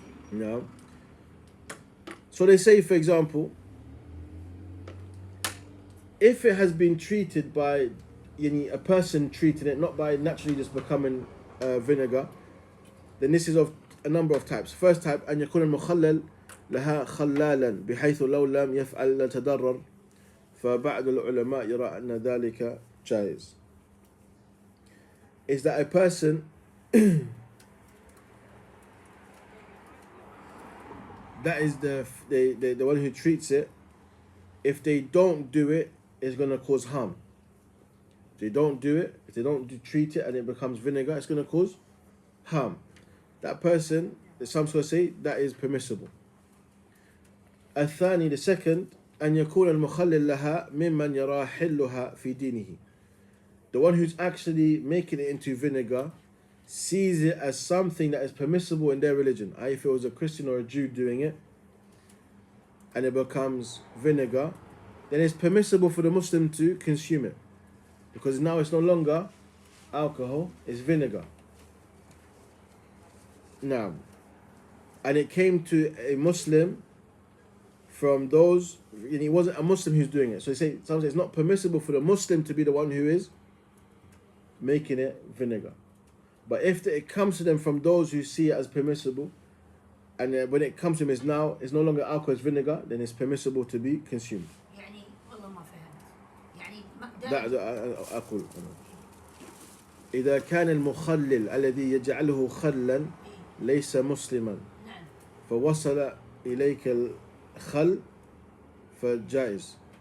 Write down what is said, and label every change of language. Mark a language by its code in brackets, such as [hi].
[en] No. So they say, for example, if it has been treated by a person treating it, not by naturally just becoming vinegar, then this is of a number of types. First type, [ar] أن يكون المخلل لها خلالا بحيث لو لم يفعل لتضرر فبعض العلماء يرى أن ذلك جائز. [en] Is that a person that is the one who treats it, if they don't do it, it's going to cause harm. If they don't do it, if they don't treat it and it becomes vinegar, it's going to cause harm. That person, some scholars say, that is permissible. [ar] الثاني, [en] the second, [ar] أن يكون المخلل لها ممن يرى حلها في دينه. [en] The one who's actually making it into vinegar sees it as something that is permissible in their religion. If it was a Christian or a Jew doing it and it becomes vinegar, then it's permissible for the Muslim to consume it, because now it's no longer alcohol, it's vinegar. Now, and it came to a Muslim from those, and it wasn't a Muslim who's doing it. So they say sometimes it's not permissible for the Muslim to be the one who is making it vinegar. But if it comes to them from those who see it as permissible, and when it comes to them it's no longer alcohol, it's vinegar, then it's permissible to be consumed. [ar] يعني والله ما فهمت. يعني لا أقول إذا كان المخلل الذي يجعله خلا ليس مسلما فوصل إليك الخل فجائز.